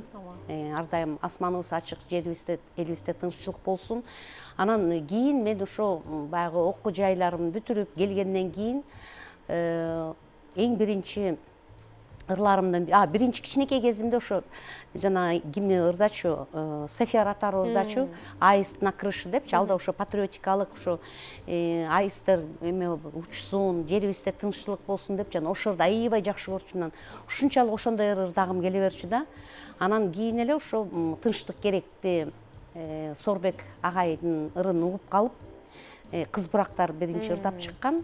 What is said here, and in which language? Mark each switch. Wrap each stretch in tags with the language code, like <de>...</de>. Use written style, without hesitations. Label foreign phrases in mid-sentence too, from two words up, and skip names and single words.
<ky>Ар дайым асманыбыз ачык, жерибизде, элибизде тынччылык болсун. Анан кийин мен ошо баягы окуу жайларымды бүтүрүп келгенден кийин эң биринчи ырларымдын биринчи кичинекей кезимде ошо жана кимни ырдачу, София Ротару ырдачу, Аист на крыше депчи. Алда ошо патриотикалык, ошо аисттер эме учсун, жерибизде тынччылык болсун деп жана ошорду аябай жакшы көрчүмүн. Ушунчалык ошондой ырдагым келе берчү да. Анан кийин эле ошо тынчтык керекти Сорбек агайдын ырын угуп калып, кыз бурактар биринчи ырдап чыккан.</ky>